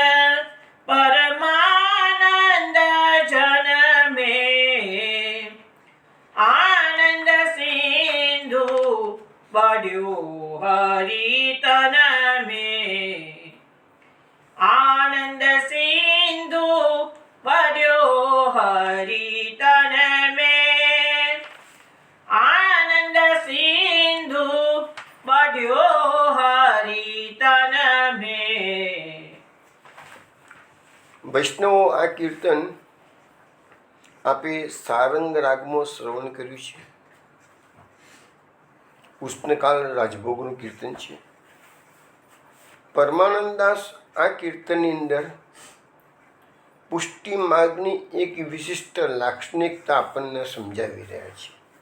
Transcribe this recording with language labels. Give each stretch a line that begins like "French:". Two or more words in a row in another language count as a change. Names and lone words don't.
Hindi: परमानंद जन में, आनंद सिंधु बड्यो हरि तन में, आनंद सिंधु बड्यो हरि तन में, आनंद सिंधु बड्यो हरि तन में.
Gujarati: વૈષ્ણવો, આ કીર્તન આપે સારંગ રાગમાં શ્રવણ કર્યું છે. ઉષ્ણકાલ રાજભોગનું કીર્તન છે. પરમાનંદાસ આ કીર્તનની અંદર પુષ્ટિ માર્ગની એક વિશિષ્ટ લાક્ષણિકતા આપણને સમજાવી રહ્યા છે.